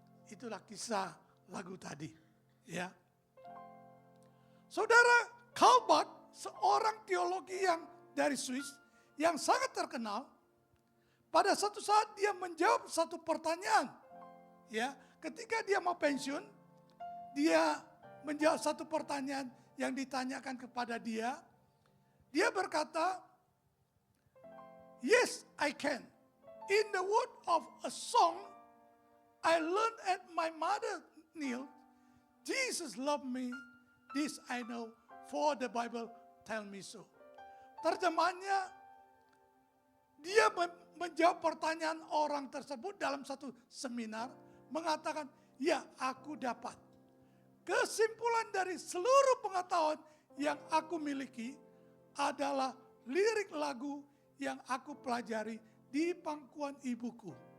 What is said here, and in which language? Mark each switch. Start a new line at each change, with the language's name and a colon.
Indonesian: Itulah kisah lagu tadi, ya. Saudara, Calvert, seorang teologi yang dari Swiss yang sangat terkenal, pada satu saat dia menjawab satu pertanyaan, ya. Ketika dia mau pensiun, dia menjawab satu pertanyaan yang ditanyakan kepada dia. Dia berkata,
English: "Yes, I can. In the word of a song I learned at my mother kneel, Jesus loved me, this I know, for the Bible tell me so."
Indonesian: Terjemahannya, dia menjawab pertanyaan orang tersebut dalam satu seminar, mengatakan, "Ya, aku dapat. Kesimpulan dari seluruh pengetahuan yang aku miliki adalah lirik lagu yang aku pelajari di pangkuan ibuku."